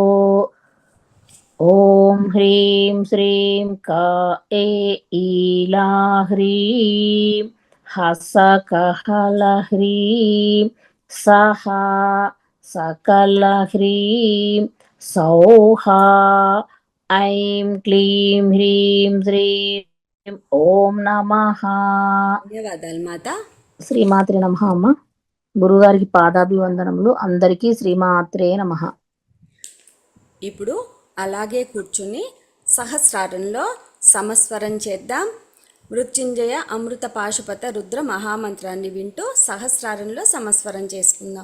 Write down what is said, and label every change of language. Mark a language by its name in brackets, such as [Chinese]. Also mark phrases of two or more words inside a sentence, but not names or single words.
[Sanskrit] ॐ ह्रीं श्रीं का ईला ह्रीं हसकहलह्रीं सहा सकलह्रीं सौहा ऐं क्लीं ह्रीं श्रीं ॐ नमः। [Telugu] ధన్యవాదాలు మాత. శ్రీమాత్రే నమః. అమ్మ గురుగారికి పాదాభివందనములు. అందరికీ శ్రీమాత్రే నమః. ఇప్పుడు అలాగే కూర్చుని సహస్రారంలో సమస్వరం చేద్దాం. మృత్యుంజయ అమృత పాశుపత రుద్ర మహామంత్రాన్ని వింటూ సహస్రారంలో సమస్వరం చేసుకుందాం.